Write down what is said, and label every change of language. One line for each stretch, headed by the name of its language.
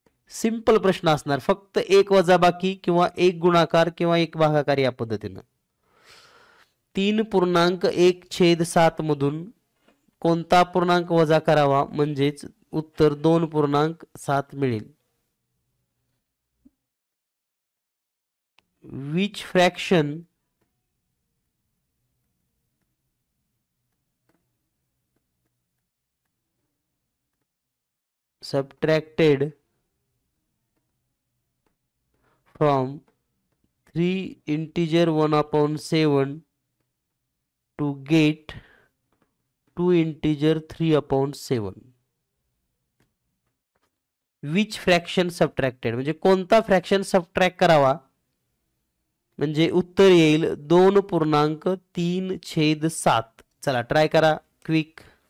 Marathi: Simple प्रश्न असणार, फक्त एक वजाबाकी किंवा एक गुणाकार किंवा एक भागाकार या पद्धतीनं. 3.1/7 मधून कोणता पूर्णांक वजा करावा म्हणजेच उत्तर 2.7 मिळेल.
English: Which fraction subtracted from 3 integer 1/7 to get 2 integer 3/7. Which fraction subtracted
Marathi: म्हणजे कोणता फ्रॅक्शन सबट्रॅक्ट करावा म्हणजे उत्तर येईल 2.3/7. चला ट्राय करा क्विक.